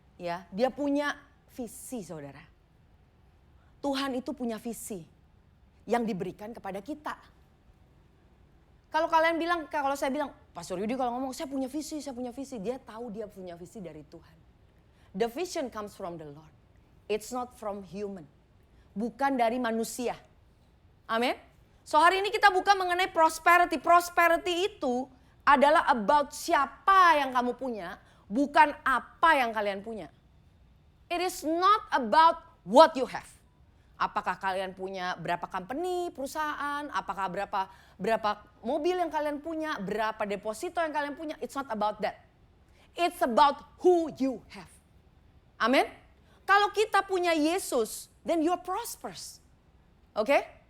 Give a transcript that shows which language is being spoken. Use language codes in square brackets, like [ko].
[id] Ya, dia punya visi saudara. Tuhan itu punya visi yang diberikan kepada kita. Kalau kalian bilang, kalau saya bilang, Pastor Yudi kalau ngomong saya punya visi, dia tahu dia punya visi dari Tuhan. [en] The vision comes from the Lord. It's not from human. [id] Bukan dari manusia. [en] Amin. [id] So hari ini kita buka mengenai prosperity. Prosperity itu adalah about siapa yang kamu punya, bukan apa yang kalian punya. [en] It is not about what you have. [id] Apakah kalian punya berapa company, perusahaan, apakah berapa mobil yang kalian punya, berapa deposito yang kalian punya. [en] It's not about that. It's about who you have. Amin. [id] Kalau kita punya Yesus, [en] then you're prosperous. [id] Oke?